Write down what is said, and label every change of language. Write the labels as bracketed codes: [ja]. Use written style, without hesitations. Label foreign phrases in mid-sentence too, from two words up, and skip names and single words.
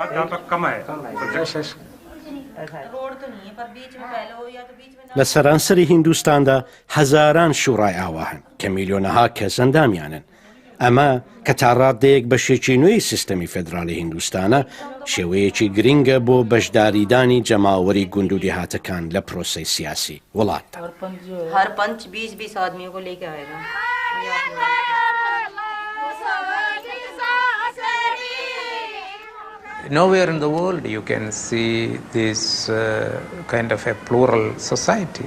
[ckb] لە سەرانسەری هیندوستاندا هەزاران شوڕای ئاوا هەن کە میلیۆنەها کەس ئەندامیانن. ئەمە کە تا ڕادەیەک بەشێکی نوێی سیستەمی فێدرالی هیندوستانە شێوەیەکی گرنگە بۆ بەشداریدانی جەماوەری گوند و دێهاتەکان لە پرۆسەی سیاسی وڵاتدا. [en] Nowhere in the world you can see this kind of a plural society.